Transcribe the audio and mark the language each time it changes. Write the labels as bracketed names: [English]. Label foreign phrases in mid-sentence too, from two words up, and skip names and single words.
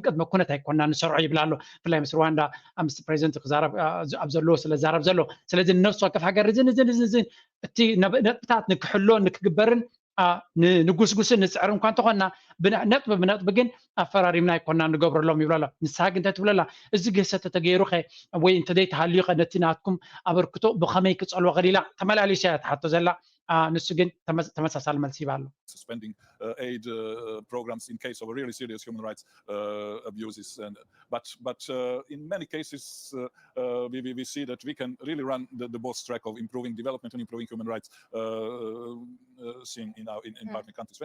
[Tigrinya] ቅድመ ኩነት ኣይኮንና ንሰርሖ ይብላ ኣሎ ብፍላይ ምስ ሩዋንዳ ምስ ፕሬዚደንት ክዛረብ ኣብ ዘለዎ ስለዛረብ ዘሎ ስለዚ ነፍሲ ወከፍ ሃገር እዝን እቲ ነጥብታት ንክሕሎ ንክግበርን ንጉስጉስን ንፅዕር እንኳን ተኾና ብነጥብ ግን ኣፈራሪምና ኣይኮንና ንገብረሎም ይብላ ኣሎ ንስሓ ግን እንታይ ትብለላ እዚ ግህሰት ተገይሩ ኸ ወይ እንተዘይተሃልዩ ኸ ነቲ ናትኩም ኣበርክቶ ብኸመይ ክፀልዎ ኸሊላ ተመላልዩ ያ ትሓቶ ዘላ ንሱ ግን ተመሳሳሊ መልሲ ይባ ኣሎ [English] suspending aid programs in case of really serious human rights abuses. But in many cases, we see that we can really run the both track of improving development and improving human rights seen in partner countries.